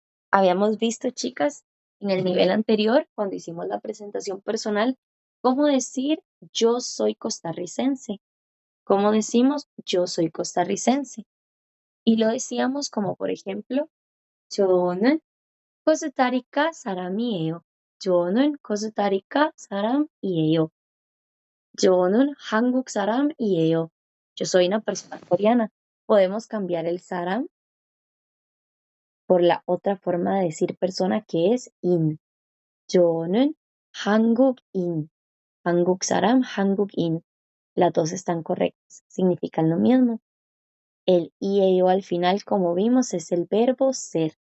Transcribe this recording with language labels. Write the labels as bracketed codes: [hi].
[es] Habíamos visto, chicas, en el nivel anterior, cuando hicimos la presentación personal, cómo decir yo soy costarricense. ¿Cómo decimos yo soy costarricense? Y lo decíamos como, por ejemplo, [ko] 저는 코스타리카 사람이에요. 저는 코스타리카 사람이에요. 저는 한국 사람이에요. [es] Yo soy una persona coreana. Podemos cambiar el saram por la otra forma de decir persona que es in. [ko] 저는 한국인. 한국 사람, 한국인. [es] Las dos están correctas, significan lo mismo. El IEO al final, como vimos, es el verbo ser.